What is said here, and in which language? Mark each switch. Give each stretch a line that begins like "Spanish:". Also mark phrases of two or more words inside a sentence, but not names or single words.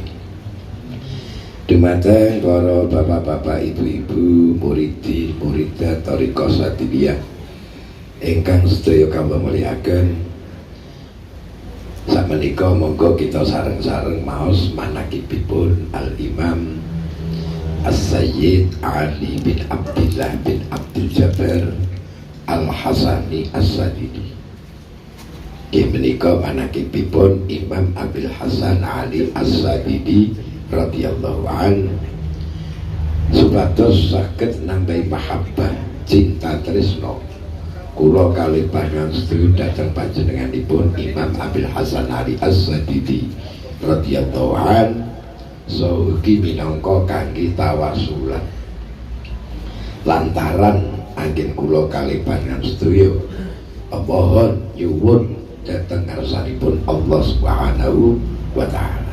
Javanese: Dumateng para bapak-bapak, ibu-ibu, muridi, muridah thariqah Sadiliyah ingkang sedaya kawula mulyakaken, sakmenika monggo kita sareng-sareng maos manakibipun Al-Imam As-Sayyid Ali bin Abdillah bin Abdul Jabbar Al-Hasani As-Sadidi. Inggih menika manakibipun Imam Abil Hasan Ali As-Sadidi
Arabic: رضي الله عن,
Javanese: supados saged nambahi mahabbah cinta tresno kula kalih panjenengan sedaya dhateng panjenenganipun Imam Abil Hasan Ali As-Sadidi
Arabic: رضي الله عن,
Javanese: saugi minangka kangge tawasulan lantaran anggen kula kalih panjenengan sedaya mohon nyuwun dhateng ngarsanipun
Arabic: الله سبحانه وتعالى.